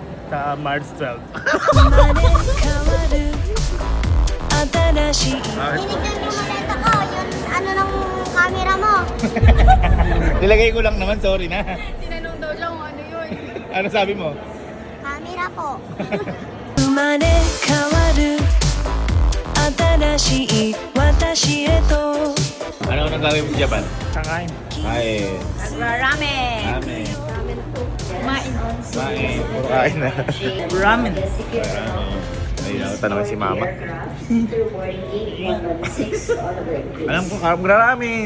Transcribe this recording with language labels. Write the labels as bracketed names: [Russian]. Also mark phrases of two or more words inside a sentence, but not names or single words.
[Filipino] Sa March 12. Bakit? Tinignan yung maleta ko, yung ano ng camera mo. Nilagay ko lang naman, sorry na. Tinanong daw siya kung ano yun. Ano sabi mo? Camera po. [Japanese] 生まれ変わる新しい私へと [Filipino] Ano nang gagawin mo sa Japan? Kakain. Kain. Ramen. Ramen. Kumain. Kain. Puro kain na. Ramen. Ayun ako, tanongin si Mama. Alam ko, ramen.